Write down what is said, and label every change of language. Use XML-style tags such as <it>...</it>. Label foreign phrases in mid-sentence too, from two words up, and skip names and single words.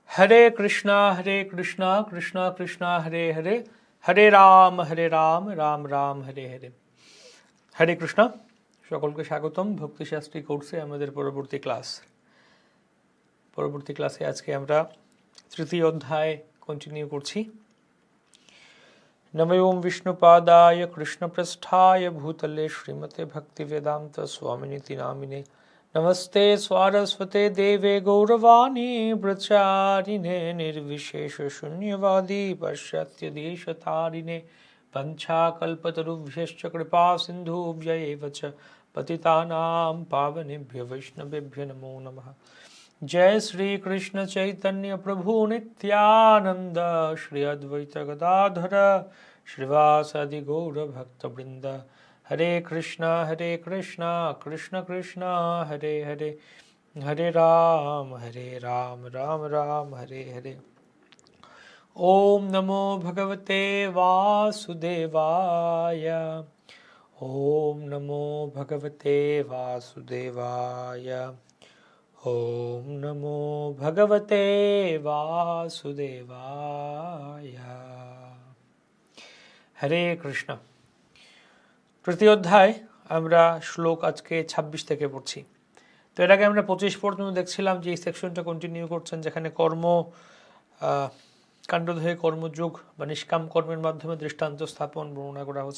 <sa>हरे कृष्णा कृष्णा कृष्णा हरे हरे, हरे राम राम राम हरे हरे। হরে কৃষ্ণ,</sa> <bn>সকলকে স্বাগতম ভক্তিশাস্ত্রী কোর্সে আমাদের পরবর্তী ক্লাসে আজকে আমরা তৃতীয় অধ্যায় কন্টিনিউ করছি।</bn> <sa>নমো ওম বিষ্ণুপাদায় কৃষ্ণপ্রষ্ঠায় ভূতলে শ্রীমতে ভক্তিবেদান্ত স্বামিনিতি নামিনে नमस्ते स्वारस्वते देवे गौरवाणी प्रचारिणे निर्विशेष शून्यवादी पाश्चात्य देशतारिणे पंचाकल्पतरुभ्यश्च कृपा सिन्धुभ्यैव च पतितानां पावनेभ्यो वैष्णवेभ्यो नमो नमः। जय श्री कृष्ण चैतन्य प्रभु नित्यानंद, श्री अद्वैत गदाधर श्रीवासादि गौर भक्तवृंद। हरे कृष्णा कृष्ण कृष्ण हरे हरे, हरे राम राम राम हरे हरे। ओम नमो भगवते वासुदेवाय, ओम नमो भगवते वासुदेवाय, ओम नमो भगवते वासुदेवाय। हरे कृष्ण।</sa> <bn>তৃতীয় অধ্যায় আমরা শ্লোক আজকে ২৬ থেকে পড়ছি। তো এর আগে আমরা ২৫ পর্যন্ত দেখছিলাম যে এই সেকশনটা কন্টিনিউ করছেন, যেখানে কাণ্ডদেহে কর্মযোগ বা নিষ্কাম কর্মের মাধ্যমে দৃষ্টান্ত স্থাপন বর্ণনা করা হচ্ছে।</bn>